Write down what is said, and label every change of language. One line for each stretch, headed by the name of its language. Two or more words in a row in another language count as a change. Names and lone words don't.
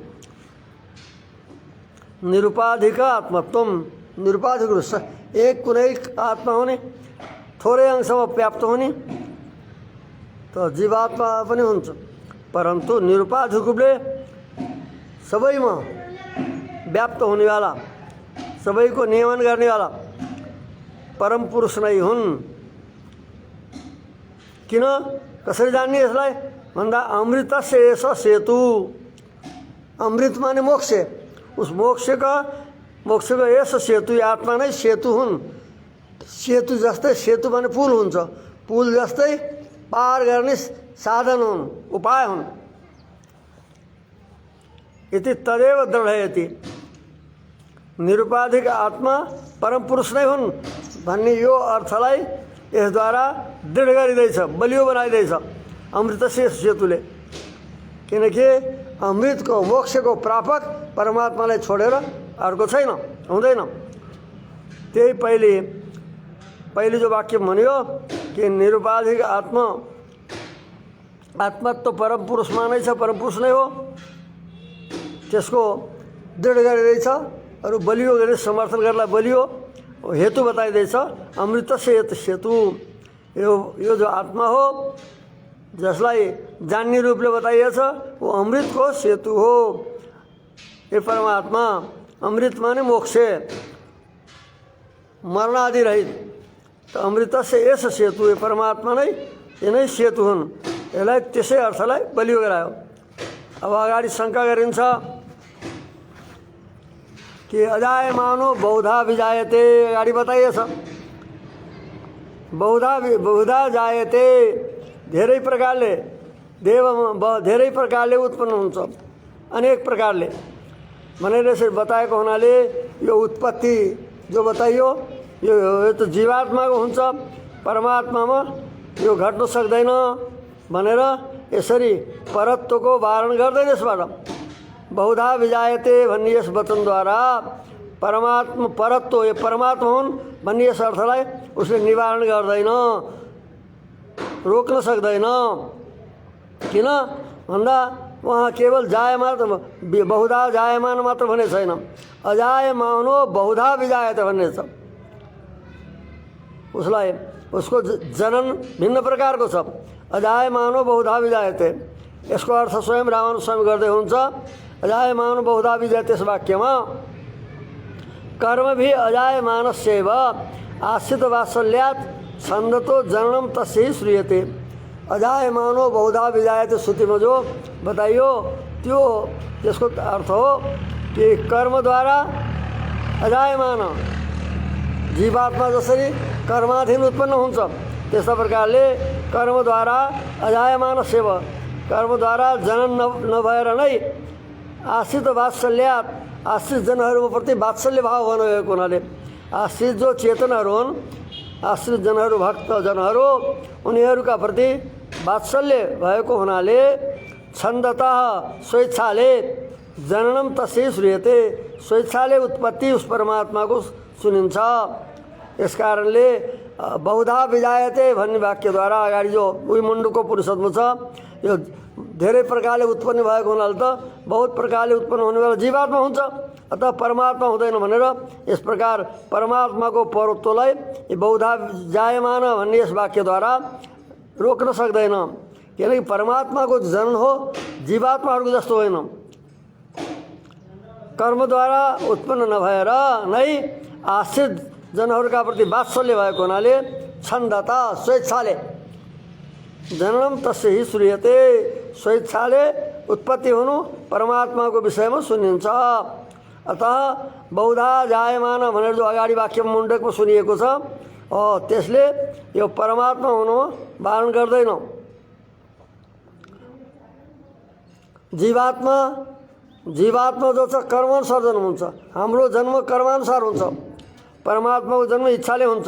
Sanskrit: निरुपाधिक आत्मत्वम,
Nepali: निरुपाधिक रूप एक कुनै आत्मा हुने, थोरै अंशमा व्याप्त हुने त जीवात्मा पनि हुन्छ, परन्तु निरुपाधिक रूपले सबैमा व्याप्त हुनेवाला, सबैको नियमन गर्नेवाला परम पुरुष नै हुन्। किन कसरी जान्ने यसलाई भन्दा
Sanskrit: अमृतस्य एष सेतु,
Nepali: अमृत माने मोक्ष, उस मोक्षको यस सेतु आत्मा नै सेतु हुन्। सेतु जस्तै, सेतु माने पुल हुन्छ, पुल जस्तै पार गर्ने साधन हुन्, उपाय हुन्।
Sanskrit: इति तदेव दृढयति,
Nepali: निरुपाधिक आत्मा परम पुरुष नै हुन् भन्ने यो अर्थलाई यसद्वारा दृढ गरिँदैछ, बलियो बनाइँदैछ अमृतस्य सेतुले। किनकि अमृतको मोक्षको प्रापक परमात्मालाई छोडेर अर्को छैन, हुँदैन। त्यही पहिले जो वाक्य भन्यो कि निरुपाधिक आत्मत्व परम पुरुषमा नै छ, परम पुरुष नै हो, त्यसको दृढ गरिँदैछ, अरू बलियो गरी समर्थन गर्दा बलियो हेतु बताइँदैछ।
Sanskrit: अमृतस्य सेतु,
Nepali: यो जो आत्मा हो जसलाई जान्ने रूपले बताइएछ वो अमृतको सेतु हो। ये परमात्मा अमृत माने मोक्ष, मरणादि रहित, त अमृतस्य यस सेतु, ये परमात्मा नै यिनै सेतु हुन्। यसलाई त्यसै अर्थलाई बलियो गरायो। अब अगाडि शङ्का गरिन्छ कि
Sanskrit: अजायमानो बहुधा विजायते,
Nepali: अगाडि बताइएछ
Sanskrit: बहुधा जायते,
Nepali: धेरै प्रकारले धेरै प्रकारले उत्पन्न हुन्छ, अनेक प्रकारले भनेर यसरी बताएको हुनाले यो उत्पत्ति जो बताइयो यो त जीवात्माको हुन्छ, परमात्मामा यो घट्न सक्दैन भनेर यसरी परत्वको वारण गर्दैन। यसबाट
Sanskrit: बहुधा विजायते
Nepali: भन्ने यस वचनद्वारा परमात्मा परत्व, यो परमात्मा हुन् भन्ने यस अर्थलाई उसले निवारण गर्दैन, रोक्न सक्दैन। किन भन्दा उहाँ केवल जायमान, बहुधा जायमान मात्र भने छैन,
Sanskrit: अजायमानो बहुधा विजायते
Nepali: भन्ने छ। उसलाई उसको जनन भिन्न प्रकारको छ।
Sanskrit: अजायमानो बहुधा विजायते,
Nepali: यसको अर्थ स्वयं रामानुज स्वामी गर्दै हुन्छ।
Sanskrit: अजायमानो बहुधा विजायते
Nepali: त्यस वाक्यमा
Sanskrit: कर्म भी अजायमानस्यैव आश्रित वात्सल्यात् छन्दतो जननम तस्यै श्रूयते। अजायमानो बहुधा विजायते
Nepali: श्रुतिमा जो बताइयो त्यो त्यसको अर्थ हो कि कर्मद्वारा अजायमान, जीवात्मा जसरी कर्माधीन उत्पन्न हुन्छ त्यस्ता प्रकारले कर्मद्वारा अजायमान सेव, कर्मद्वारा जनन नभएर नै
Sanskrit: आश्रित वात्सल्यात्,
Nepali: आश्रित जनहरूप्रति वात्सल्य भाव बनाएको हुनाले आश्रित जो चेतनहरू हुन्, आश्रित जनहरू, भक्त जनहरू, उनीहरूका प्रति वात्सल्य भएको हुनाले छन्दतः स्वेच्छाले
Sanskrit: जननम तस्यै श्रूयते,
Nepali: स्वेच्छाले उत्पत्ति उस परमात्माको सुनिन्छ। यस कारणले
Sanskrit: बहुधा विजायते
Nepali: भन्ने वाक्यद्वारा अगाडि जो उही मुण्डको पुरुषत्व छ, यो धेरै प्रकारले उत्पन्न भएको हुनाले त बहुत प्रकारले उत्पन्न हुनेवाला जीवात्मा हुन्छ, अतः परमात्मा हुँदैन भनेर यस प्रकार परमात्माको परत्वलाई बहुधा जायमान भन्ने यस वाक्यद्वारा रोक्न सक्दैन। किनकि परमात्माको जनन हो, जीवात्माहरूको जस्तो होइन। कर्मद्वारा उत्पन्न नभएर नै आश्रित जनहरूका प्रति वात्सल्य भएको हुनाले छन्दता स्वेच्छाले
Sanskrit: जननम तस्यै श्रूयते,
Nepali: स्वेच्छाले उत्पत्ति हुनु परमात्माको विषयमा सुनिन्छ। अतः बहुधा जायमान भनेर जो अगाडि वाक्य मुण्डकमा सुनिएको छ त्यसले यो परमात्मा हुनुमा वारण गर्दैन। जीवात्मा जो छ कर्मानुसार जन्म हुन्छ, हाम्रो जन्म कर्मानुसार हुन्छ, परमात्माको जन्म इच्छाले हुन्छ।